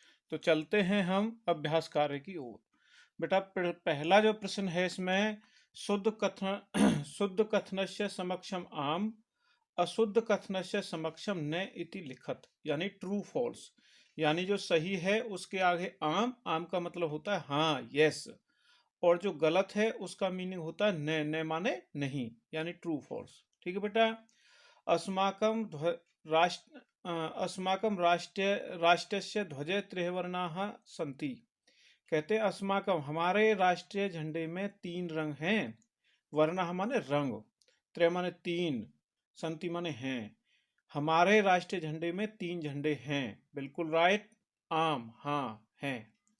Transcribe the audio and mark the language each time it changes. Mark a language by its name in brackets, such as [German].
[Hindi] तो चलते हैं हम अभ्यास कार्य की ओर। बेटा, पहला जो प्रश्न है इसमें [Sanskrit] शुद्ध कथन शुद्ध कथनस्य समक्षम आम, अशुद्ध कथनस्य समक्षम न इति लिखत, [Hindi] यानी ट्रू फॉल्स। यानी जो सही है उसके आगे आम, आम का मतलब होता है हाँ, यस, और जो गलत है उसका मीनिंग होता है न, न माने नहीं, यानी ट्रू फॉल्स। ठीक है बेटा। [Sanskrit] अस्माकं राष्ट्र अस्माकं राष्ट्रस्य ध्वजे त्रिवर्णाः सन्ति। [Hindi] कहते हैं अस्माकं, हमारे राष्ट्रीय झंडे में 3 रंग हैं। वर्णः माने रंग, त्रि माने 3, सन्ति माने हैं। हमारे राष्ट्रीय झंडे में 3 झंडे हैं। बिल्कुल राइट, आम, हाँ, हैं।